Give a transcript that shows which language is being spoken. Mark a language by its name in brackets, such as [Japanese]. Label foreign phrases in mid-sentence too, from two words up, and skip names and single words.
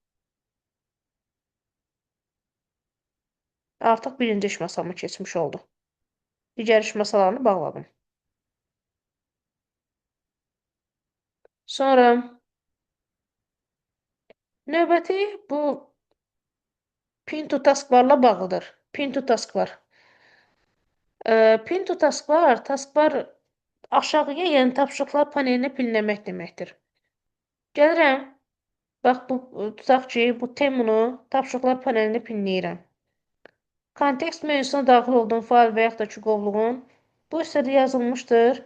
[Azerbaijani] Artıq birinci iş masamı keçmiş oldu. Digər iş masalarını bağladım. Sonra növbəti bu [English] pin to taskbarla [Azerbaijani] bağlıdır. [English] Pin to taskbar. Pin to taskbar [Azerbaijani] aşağıya, yəni tapşırıqlar panelinə pinləmək deməkdir. Gəlirəm, bax bu tutaq ki, bu temunu tapşırıqlar panelinə pinləyirəm. Kontekst menüsünə daxil olduğum fayl və yaxud da ki, qovluğun bu hissədə yazılmışdır.